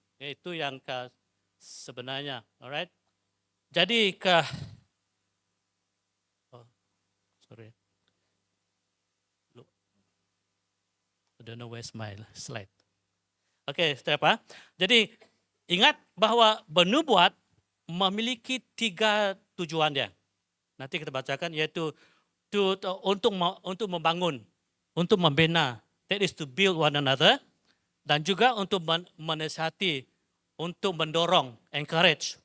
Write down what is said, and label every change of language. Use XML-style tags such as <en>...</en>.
<id>Itu yang sebenarnya, alright.</id> <en>Jadi I don't know where's my slide.</en> <id>Oke, apa? Jadi ingat bahwa bernubuat memiliki 3 tujuan dia. Nanti kita bacakan, yaitu untuk membangun, untuk membina,</id> <en>that is to build one another,</en> <id>dan juga untuk menasihati, untuk mendorong, encourage.</id>